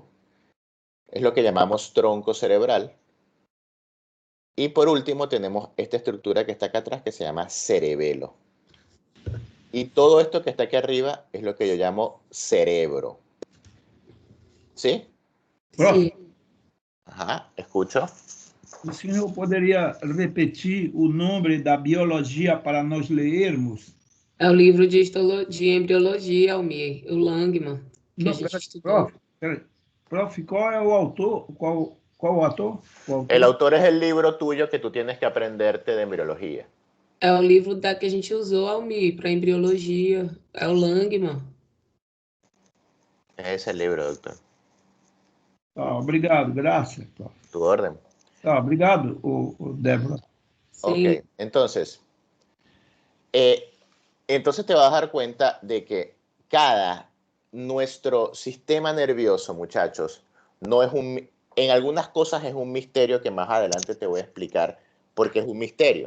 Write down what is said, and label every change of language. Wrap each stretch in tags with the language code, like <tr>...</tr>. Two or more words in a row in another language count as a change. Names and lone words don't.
<es>Es lo que llamamos tronco cerebral. Y por último tenemos esta estructura que está acá atrás que se llama cerebelo. Y todo esto que está aquí arriba es lo que yo llamo cerebro. ¿Sí? Sí. Ajá, escucho.</es> <pt>O senhor poderia repetir o nome da biologia para nós lermos? É o livro de embriologia, Almir, o Langman, que Não, a gente estudou. Prof, qual é o autor? Qual o autor?</pt> <es>El autor es el libro tuyo que tú tienes que aprenderte de embriología.</es> <pt>É o livro que a gente usou, Almir, para embriologia. É o Langman.</pt> <es>Ese es el libro, doctor.</es> <pt>Tá, obrigado, graças. Prof.</pt> <es>Tu orden.</es> <pt>Tá, obrigado, Débora. Sim.</pt> <es>Ok, entonces te vas a dar cuenta de que nuestro sistema nervioso, muchachos, no es en algunas cosas es un misterio que más adelante te voy a explicar porque es un misterio.</es>